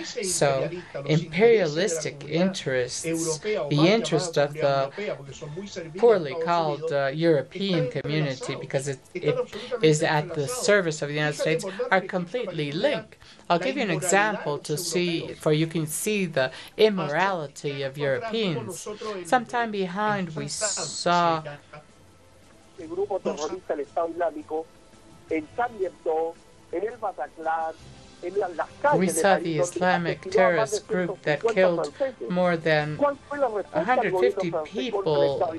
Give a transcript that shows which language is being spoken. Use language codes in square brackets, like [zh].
[en] So imperialistic interests, the interest of the poorly called so-called European community, because it is at the service of the United States, are completely linked. I'll give you an example to see, for you can see the immorality of Europeans. Sometime behind, we saw [es] El grupo terrorista el Estado Islámico en Charlie Hebdo, en el Bataclan, en las calles de París, [en] the Islamic terrorist group that killed more than 150 people.